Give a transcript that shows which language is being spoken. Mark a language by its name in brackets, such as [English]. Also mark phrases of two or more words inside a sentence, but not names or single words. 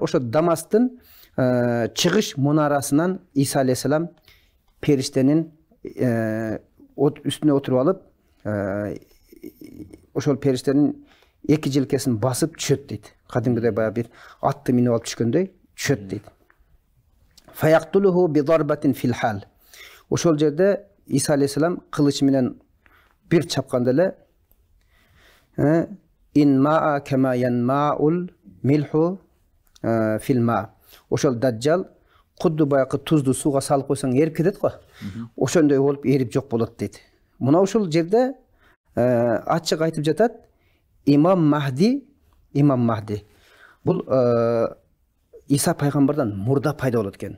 [Kyrgyz] Ошо Дамасктын чыгыш мунарасынан Иса алейхиссалам периштенин үстүнө отуруп алып, ошол периштенин эки желкесин басып түшөт дейт. Кадимгидей баягы бир атты минип алып түшкөндөй түшөт дейт. [Arabic] فيقتله بضربة في الحال. [Kyrgyz] Ошол жерде Иса алейхиссалам кылычы менен бир чапканда эле [Arabic] إن ما كما ينماع الملح في الماء. [Kyrgyz] Ошол Даджал кудду баягы тузду сууга салып койсоң эрип кетет го. Ошондой болуп эрип жок болот дейт. Мына ошол жерде ачык айтып жатат, имам Махди бул Иса пайгамбардан мурда пайда болот экен.